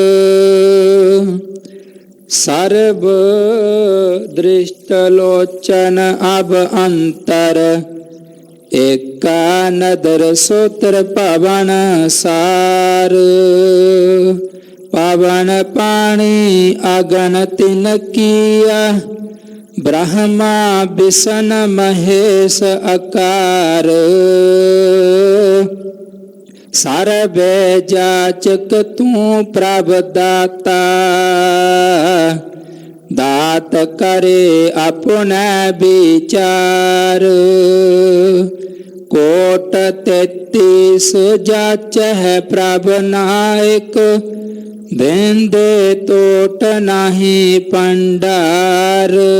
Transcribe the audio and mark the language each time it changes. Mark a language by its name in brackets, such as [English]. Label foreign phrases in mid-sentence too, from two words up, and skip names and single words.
[Punjabi] ਸਰਬ ਦ੍ਰਿਸ਼ਟ ਲੋਚਨ ਅਬ ਅੰਤਰ, ਏਕਾ ਨਦਰ ਸੋਤਰ ਪਵਨ ਸਾਰ। ਪਵਨ ਪਾਣੀ ਅਗਨ ਤਿਨ ਕੀਆ, ब्रह्मा विष्णु महेश अकार ਸਰਬੇ ਜਾਚਕ ਤੂੰ ਪ੍ਰਭ ਦਾਤਾ, ਦਾਤ ਕਰੇ ਆਪਣੇ ਵਿਚਾਰ। ਕੋਟ 33 ਜਾਚਹਿ ਪ੍ਰਭ ਨਾਇਕ, ਦੇਂਦੇ ਟੋਟ ਨਾਹੀ ਭੰਡਾਰ।